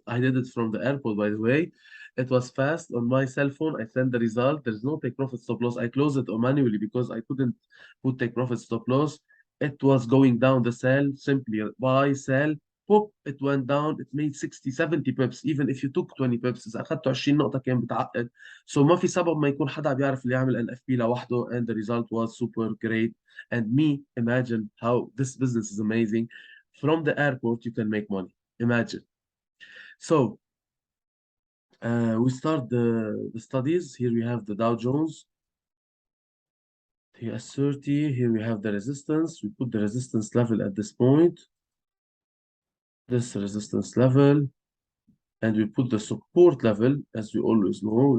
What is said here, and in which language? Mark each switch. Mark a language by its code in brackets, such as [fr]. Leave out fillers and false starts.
[en] I did it from the airport, by the way. It was fast on my cell phone. I sent the result. There's no take profit stop loss. I closed it manually because I couldn't put take profit stop loss. It was going down the sell, simply buy, sell, pop, it went down. It made 60 70 pips. Even if you took 20 pips [ar] اذا اخذته 20 نقطة كان بتعقد. So ما في سبب ما يكون حدا بيعرف اللي يعمل NFP لوحده, [en] and the result was super great. And me, imagine how this business is amazing. From the airport, you can make money. Imagine. So We start the studies. Here we have the Dow Jones, TS30. Here we have the resistance. We put the resistance level at this point, this resistance level, and we put the support level as we always know.